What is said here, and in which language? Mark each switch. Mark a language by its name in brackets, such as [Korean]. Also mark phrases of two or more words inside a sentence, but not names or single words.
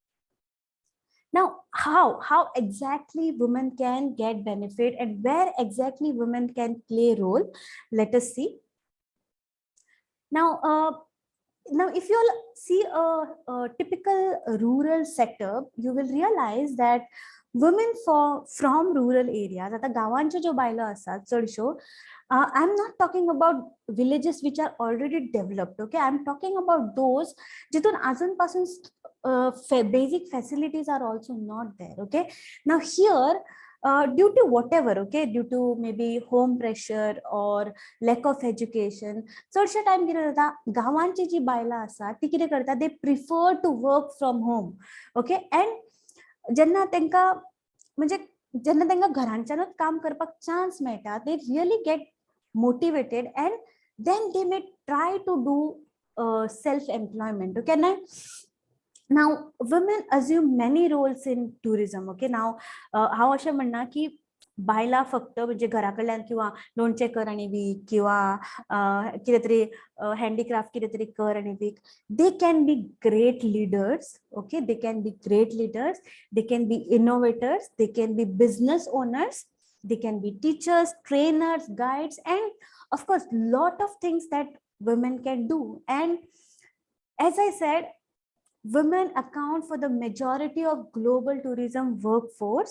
[English] Now, how exactly women can get benefit and where exactly women can play a role? Let us see. Now, if you all see a typical rural sector, you will realize that women from rural areas, [Konkani] आता गावांच्यो ज्यो बायलो आसात चडश्यो, [English] I'm not talking about villages which are already developed. Okay, I'm talking about those [Marathi] जिथून अजूनपासून [English] basic facilities are also not there. Okay, now here, due to whatever, okay, due to maybe home pressure or lack of education, [Konkani] चडशे टाइम कितें जाता, गांवांची जी बायलां आसा ती कितें करता, [English] they prefer to work from home. [Konkani] Okay, and जेन्ना तांकां म्हणजे जेन्ना तांकां घरांच्यानूच काम करपाक चान्स मेळटा, [English] they really get motivated and then they may try to do self-employment. Okay, now women assume many roles in tourism. [Konkani] Okay, now हांव अशें म्हणना की बायला फक्त म्हणजे घराकडल्यान किंवा लोणचें कर आनी वीक किंवा कितें तरी हँडीक्राफ्ट कितें तरी कर आनी वीक. [English] They can be great leaders. Okay, they can be great leaders. They can be innovators. They can be business owners. They can be teachers, trainers, guides, and of course, lot of things that women can do. And as I said, women account for the majority of global tourism workforce.